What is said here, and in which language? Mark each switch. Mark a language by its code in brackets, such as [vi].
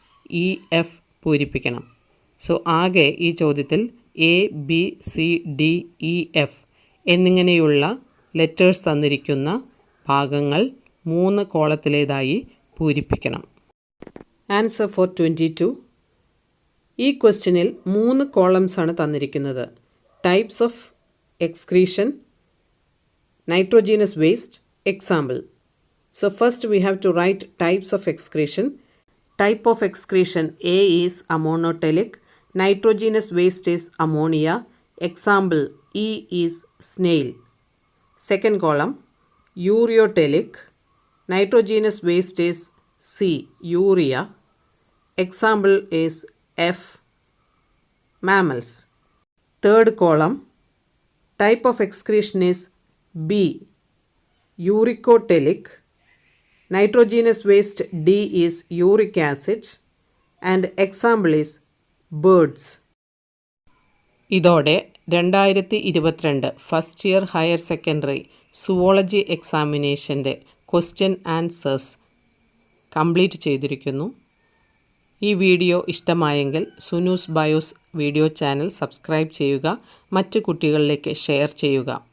[ml] E, F പൂരിപ്പിക്കണം. So ആകെ ഈ ചോദ്യത്തിൽ A, B, C, D, E, F എന്നിങ്ങനെയുള്ള ലെറ്റേഴ്സ് തന്നിരിക്കുന്ന ഭാഗങ്ങൾ 3 കോളത്തിലേതായി പൂരിപ്പിക്കണം. Answer four 22. ഈ ക്വസ്റ്റ്യനിൽ 3 കോളംസാണ് തന്നിരിക്കുന്നത്. [en] Types of excretion, nitrogenous waste, example. So first we have to write types of excretion. Type of excretion A is ammoniotelic. Nitrogenous waste is ammonia. Example E is snail. Second column ureotelic. Nitrogenous waste is C, urea. Example is F, mammals. Third column type of excretion is B, uricotelic. Nitrogenous waste D is uric acid and example is birds. [ml] ഇതോടെ 2022 first year higher secondary zoology എക്സാമിനേഷൻ്റെ question answers complete ചെയ്തിരിക്കുന്നു. ഈ video ഇഷ്ടമായെങ്കിൽ സുനൂസ് BIOS video channel subscribe ചെയ്യുക, മറ്റു കുട്ടികളിലേക്ക് share ചെയ്യുക.